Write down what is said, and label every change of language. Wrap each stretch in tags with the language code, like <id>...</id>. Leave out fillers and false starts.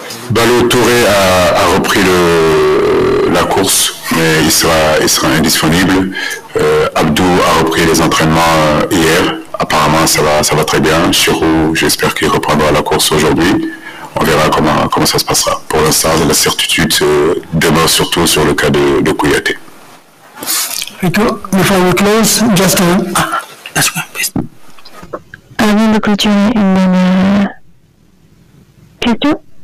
<fr>Ballo Touré a repris la course, mais il sera indisponnible. Abdou a repris les entraînements hier. Apparemment, ça va très bien. Chirou, j'espère qu'il reprendra la course aujourd'hui. On verra comment ça se passera. Pour l'instant, la certitude demeure surtout sur le cas de Kouyaté.</fr> <en>Before we close, just that's one, please.</en> <fr>Avant de clôturer, une dernière question.</fr>